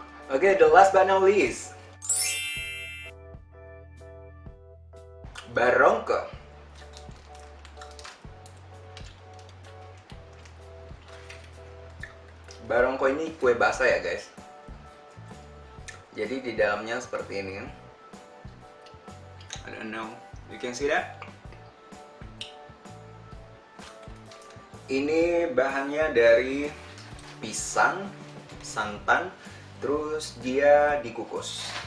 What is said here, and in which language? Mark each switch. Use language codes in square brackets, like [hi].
[en] Oke, the last but not least, barongko. [id] Barongko ini kue basah ya guys. Jadi di dalamnya seperti ini. [en] I don't know, you can see that? [id] Ini bahannya dari pisang, santan, terus dia dikukus.